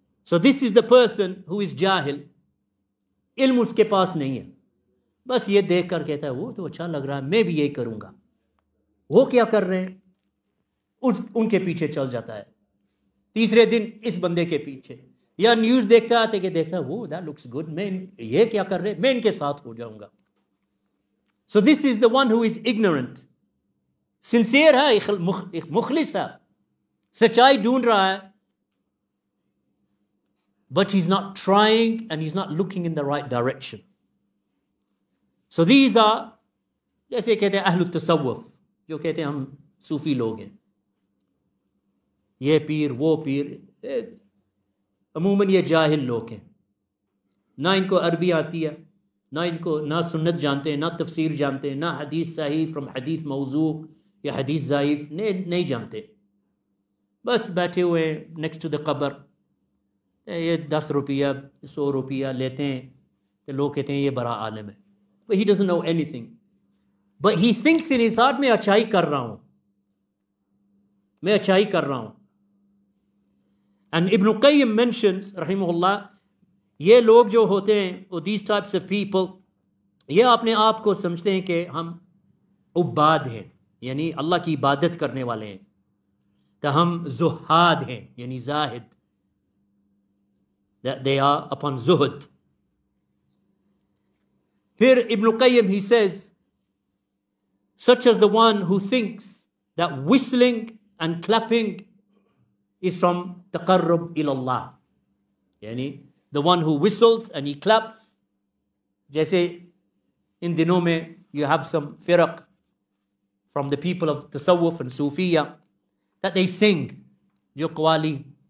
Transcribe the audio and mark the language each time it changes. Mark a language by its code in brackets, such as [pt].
[en] So this is the person who is [hi] जाहिल, इल्म उसके पास नहीं है, बस ये देख कर कहता है वो तो अच्छा लग रहा है, मैं भी यही करूँगा. वो क्या कर रहे हैं उनके पीछे चल जाता है. तीसरे दिन इस बंदे के पीछे, या न्यूज़ देखता आते कि देखता है वो [en] that looks good, [hi] मैं ये क्या कर रहे, मैं इनके साथ हो जाऊँगा. [en] So this is the one who is ignorant. [hi] Sincere है, मुखलिस है, सच्चाई ढूंढ रहा है, [en] but he's not trying and he's not looking in the right direction. [hi] So these are, जैसे कहते हैं अहलुत तसव्वुफ, जो कहते हैं हम सूफी लोग हैं, ये पीर वो पीर, अमूमन ये जाहिल लोग हैं, ना इनको अरबी आती है, ना सुन्नत जानते हैं, ना तफसीर जानते हैं, ना हदीस सही फ्रॉम हदीस मौजू या हदीस ज़ाइफ नहीं जानते. बस बैठे हुए [en] next to the [hi] कब्र, ये 10 रुपया 100 रुपया लेते हैं तो लोग कहते हैं ये बड़ा आलिम है. [en] But he doesn't know anything. But he thinks in his heart, [hi] मैं अच्छाई कर रहा हूँ, मैं अच्छाई कर रहा हूँ. And Ibn Qayyim mentions, rahimahullah, ये लोग जो होते हैं, [en] or these types of people, [hi] ये अपने आप को समझते हैं कि हम उब्बाद हैं, यानी अल्लाह की इबादत करने वाले हैं, तो हम जुहाद हैं, यानी Zahid, [en] that they are upon zuhud. Here Ibn Qayyim, he says, such as the one who thinks that whistling and clapping is from taqarrub ilallah, yani the one who whistles and he claps, [hi] जैसे इन दिनों में [en] you have some firaq from the people of tasawwuf and sufiya that they sing, जो qawali,